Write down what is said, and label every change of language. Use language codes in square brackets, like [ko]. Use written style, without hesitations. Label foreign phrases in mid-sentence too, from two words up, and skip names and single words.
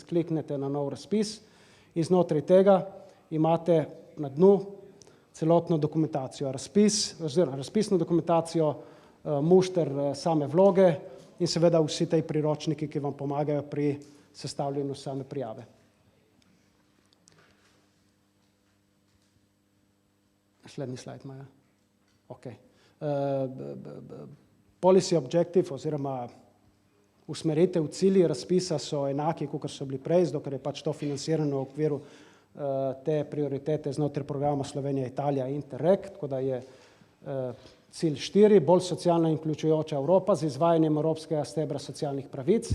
[sl] Kliknete na nov razpis in znotraj tega imate na dnu celotno dokumentacijo, razpisno dokumentacijo, mušter same vloge in seveda vsi tej priročniki, ki vam pomagajo pri sestavljanju same prijave. Naslednji slajd, Maja. Ok. [en] Policy objective [sl] oziroma usmeritev, cilji razpisa so enaki, kot so bili prej, zato ker je pač to financirano v okviru te prioritete znotraj programa Slovenija-Italija Interreg, tako da je cilj 4, bolj socialna in vključujoča Evropa z izvajanjem evropskega stebra socialnih pravic.